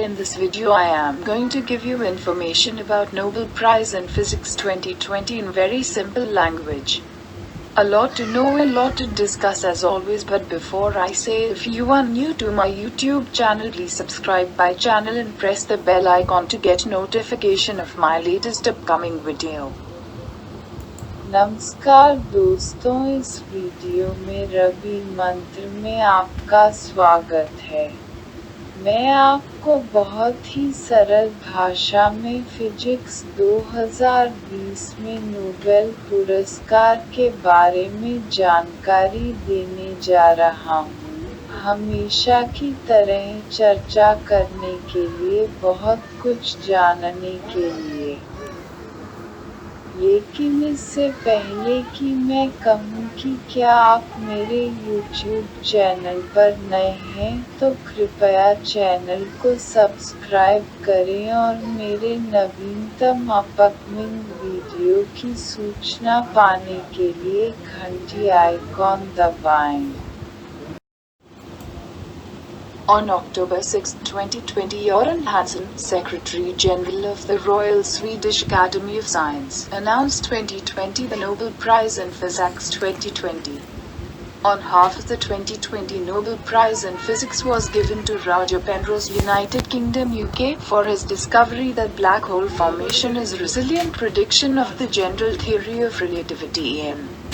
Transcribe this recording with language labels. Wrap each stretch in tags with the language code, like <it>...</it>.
<en>In this video I am going to give you information about Nobel Prize in Physics 2020 in very simple language. A lot to know, a lot to discuss as always, but before I say, if you are new to my YouTube channel, please subscribe my channel and press the bell icon to get notification of my latest upcoming video.</en> <hi>नमस्कार दोस्तों, इस video में रवि मंत्र में आपका स्वागत है। मैं आपको बहुत ही सरल भाषा में फिजिक्स 2020 में नोबेल पुरस्कार के बारे में जानकारी देने जा रहा हूँ। हमेशा की तरह चर्चा करने के लिए, बहुत कुछ जानने के लिए। लेकिन इससे पहले कि मैं कहूँ कि क्या आप मेरे YouTube चैनल पर नए हैं, तो कृपया चैनल को सब्सक्राइब करें और मेरे नवीनतम अपकमिंग वीडियो की सूचना पाने के लिए घंटी आइकॉन दबाएं।</hi> <en>On October 6, 2020, Göran Hansson, Secretary General of the Royal Swedish Academy of Science, announced 2020 the Nobel Prize in Physics 2020. On half of the 2020 Nobel Prize in Physics was given to Roger Penrose, United Kingdom UK, for his discovery that black hole formation is resilient prediction of the general theory of relativity (EM).</en>